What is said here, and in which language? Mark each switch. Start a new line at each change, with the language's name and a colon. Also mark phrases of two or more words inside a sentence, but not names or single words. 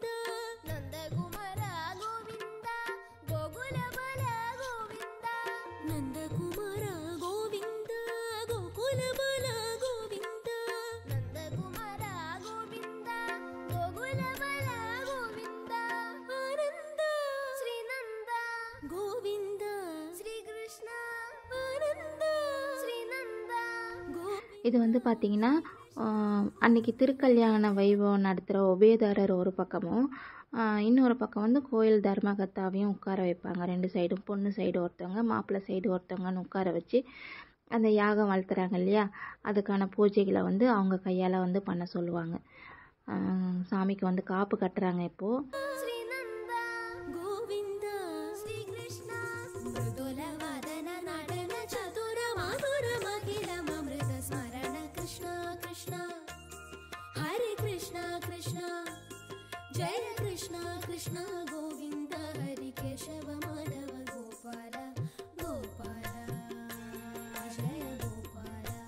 Hindi: नंद कुमार गोविंद गोकुल बाल गोविंद नंद कुमार गोविंद गोकुल बाल गोविंद नंद कुमार गोविंद गोकुल बाल गोविंद आनंद श्री नंद गोविंद श्री कृष्ण आनंद श्री नंद
Tamil: இது வந்து பார்த்திங்கன்னா அன்றைக்கி திருக்கல்யாண வைபவம் நடத்துகிற உபயதாரர் ஒரு பக்கமும் இன்னொரு பக்கம் வந்து கோயில் தர்மகர்த்தாவையும் உட்கார வைப்பாங்க. 2 சைடும் பொண்ணு சைடு ஒருத்தவங்க மாப்பிள்ளை சைடு ஒருத்தவங்கன்னு உட்கார வச்சு அந்த யாகம் வளர்த்துறாங்க இல்லையா, அதுக்கான பூஜைகளை வந்து அவங்க கையால் வந்து பண்ண சொல்லுவாங்க. சாமிக்கு வந்து காப்பு கட்டுறாங்க இப்போது.
Hindi: जय कृष्ण कृष्ण गोविंद हरि केशव माधव गोपाल गोपाल जय गोपाल